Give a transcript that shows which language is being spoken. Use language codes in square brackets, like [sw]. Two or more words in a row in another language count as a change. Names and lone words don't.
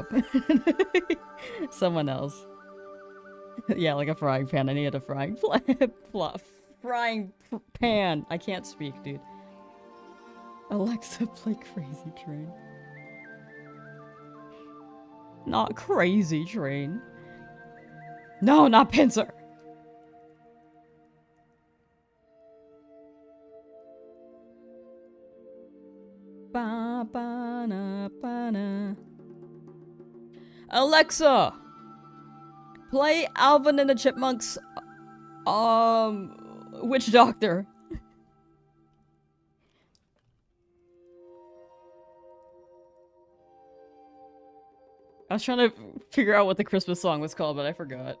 [en] Someone else. Yeah, like a frying pan. I needed a frying pan. I can't speak, dude. Alexa, play Crazy Train. Not Crazy Train. No, not Pinsir! Ba-ba-na-ba-na. Alexa! Play Alvin and the Chipmunks, Witch Doctor. I was trying to figure out what the Christmas song was called, but I forgot.